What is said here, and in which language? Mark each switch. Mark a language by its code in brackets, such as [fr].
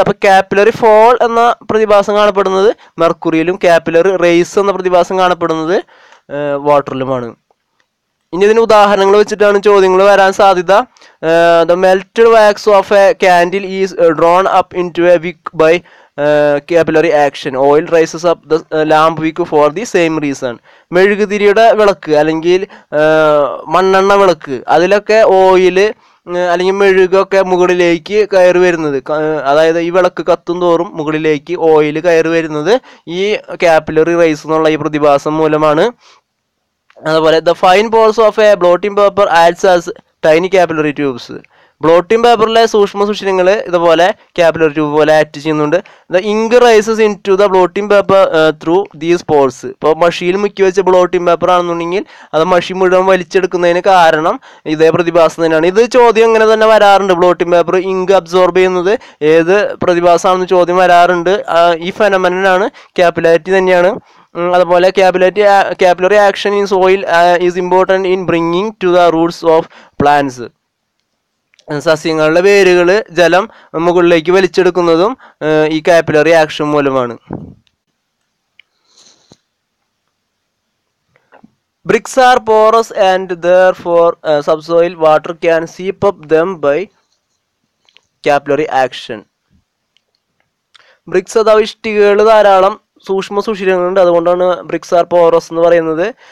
[ml] അപ്പോൾ capillary fall എന്ന പ്രതിഭാസം കാണപ്പെടുന്നത് മെർക്കുറിയിലും കാപ്പിലറി റൈസ് എന്ന പ്രതിഭാസം കാണപ്പെടുന്നത് വാട്ടറിലുമാണ്. ഇനി ഇതിന് ഉദാഹരണങ്ങൾ വെച്ചിട്ടാണ് ചോദ്യങ്ങൾ വരാൻ സാധ്യത. [en] The melted wax of a candle is drawn up into a wick by capillary action. Oil rises up the lamp wick for the same reason. [ml] മെഴുകുതിരിയുടെ വിളക്ക് അല്ലെങ്കിൽ മണ്ണെണ്ണ വിളക്ക്, അതിലൊക്കെ ഓയില് അല്ലെങ്കിൽ മെഴുകൊക്കെ മുകളിലേക്ക് കയറി വരുന്നത്, അതായത് ഈ വിളക്ക് കത്തും തോറും മുകളിലേക്ക് ഓയിൽ കയറി വരുന്നത് ഈ കാപ്പിലറി റൈസ് എന്നുള്ള ഈ പ്രതിഭാസം മൂലമാണ്. [en] അതുപോലെ the fine pores of a blotting paper acts as tiny capillary tubes. [ml] Blotting പേപ്പറിലെ സൂക്ഷ്മ സുഷിരങ്ങൾ ഇതുപോലെ കാപ്പിലറി ട്യൂബ് പോലെ ആക്ട് ചെയ്യുന്നുണ്ട്. [en] The ink rises into the blotting paper through these pores. [ml] ഇപ്പോൾ മഷിയിൽ മുക്കി വെച്ച ബ്ലോട്ടിംഗ് പേപ്പർ ആണെന്നുണ്ടെങ്കിൽ അത് മഷി മുഴുവൻ വലിച്ചെടുക്കുന്നതിന് കാരണം ഇതേ പ്രതിഭാസം തന്നെയാണ്. ഇത് ചോദ്യം ഇങ്ങനെ തന്നെ വരാറുണ്ട്. ബ്ലോട്ടിംഗ് പേപ്പർ ഇങ്ക് അബ്സോർബ് ചെയ്യുന്നത് ഏത് പ്രതിഭാസമാണെന്ന് ചോദ്യം വരാറുണ്ട്. ഈ ഫെനോമെനനാണ് കാപ്പിലാരിറ്റി തന്നെയാണ്. അതുപോലെ [en] Capillary action in soil is important in bringing to the roots of plants. [ml] സസ്യങ്ങളുടെ വേരുകൾ ജലം മുകളിലേക്ക് വലിച്ചെടുക്കുന്നതും ഈ കാപ്പിലറി ആക്ഷൻ മൂലമാണ്. [en] Bricks are porous and therefore subsoil water can seep up them by capillary action. [ml] BRICS അഥവാ ഇഷ്ടികകൾ ധാരാളം സൂക്ഷ്മ സുഷിരങ്ങളുണ്ട്. അതുകൊണ്ടാണ് ബ്രിക്സ് ആർ പോറസ് എന്ന് പറയുന്നത്.